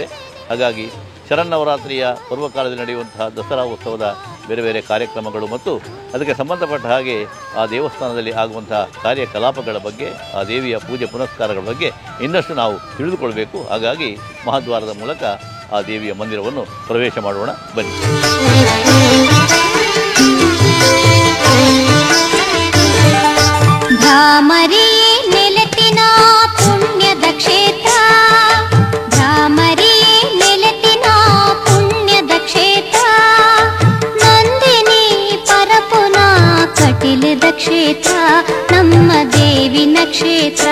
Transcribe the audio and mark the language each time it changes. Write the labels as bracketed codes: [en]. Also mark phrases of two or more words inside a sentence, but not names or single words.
[kn] ಹಾಗಾಗಿ ಶರನ್ನವರಾತ್ರಿಯ ಪೂರ್ವಕಾಲದಲ್ಲಿ ನಡೆಯುವಂತಹ ದಸರಾ ಉತ್ಸವದ ಬೇರೆ ಬೇರೆ ಕಾರ್ಯಕ್ರಮಗಳು ಮತ್ತು ಅದಕ್ಕೆ ಸಂಬಂಧಪಟ್ಟ ಹಾಗೆ ಆ ದೇವಸ್ಥಾನದಲ್ಲಿ ಆಗುವಂತಹ ಕಾರ್ಯಕಲಾಪಗಳ ಬಗ್ಗೆ, ಆ ದೇವಿಯ ಪೂಜೆ ಪುನಸ್ಕಾರಗಳ ಬಗ್ಗೆ ಇನ್ನಷ್ಟು ನಾವು ತಿಳಿದುಕೊಳ್ಬೇಕು. ಹಾಗಾಗಿ ಮಹಾದ್ವಾರದ ಮೂಲಕ ಆ ದೇವಿಯ ಮಂದಿರವನ್ನು ಪ್ರವೇಶ ಮಾಡೋಣ, ಬನ್ನಿ. [tcy] ಭ್ರಾಮರಿಯೇ ನೆಲೆತಿನ ಪುಣ್ಯದ ಕ್ಷೇತ್ರ, ಭ್ರಾಮರಿಯೇ ನೆಲೆತಿನ ಪುಣ್ಯದ ಕ್ಷೇತ್ರ, ನಂದಿನಿ ಪರಪುನ ಕಟೀಲದ ಕ್ಷೇತ್ರ, ನಮ್ಮ ದೇವಿನ ಕ್ಷೇತ್ರ.